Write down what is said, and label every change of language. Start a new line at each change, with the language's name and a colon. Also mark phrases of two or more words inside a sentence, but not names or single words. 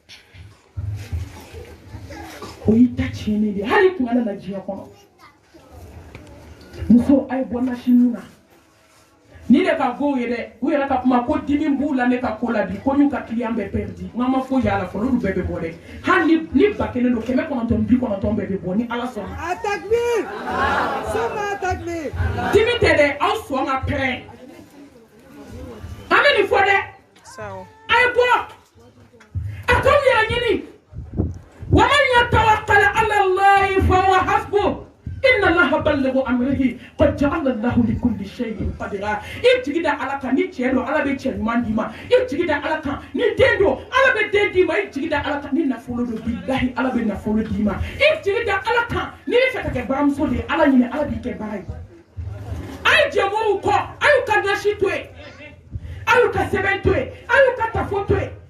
Bambara: o y'i ta tiɲɛnen de hali kun ala na diɲɛ kɔnɔ muso a ye bɔ nasini na ni de ka go ye dɛ u yɛrɛ ka kuma ko dimi b'u la ne ka ko la bi ko n'u ka client bɛɛ perdi n ma foyi y'a la fɔlɔ olu bɛɛ bɛ bɔ dɛ hali ni 1000 don 990 bɛɛ bɛ bɔ ni ala sɔnna
Arabic: تكبير سماء تكبير
Bambara: dimi tɛ dɛ aw sɔn ka pɛrɛn an bɛ nin fɔ dɛ a ye bɔ a t'aw yɛrɛ ɲini
Arabic: ومن يتوكل على الله فهو حسبه إن الله بالغ أمره قد جعل الله لكل شيء قدرا
Bambara: ijigida ala kan ni cɛ don ala bɛ cɛ ɲuman d'i ma ijigida ala kan ni den don ala bɛ den d'i ma ijigida ala kan ni nafolo don billahi ala bɛ nafolo d'i ma ijigida ala kan ni bɛ fɛ ka kɛ baramuso de ye ala ɲini ala b'i kɛ bara ye a ye jɛmɔgɔw kɔ a y'u ka nasi to yen a y'u ka sɛbɛn to yen a y'u ka tafo to yen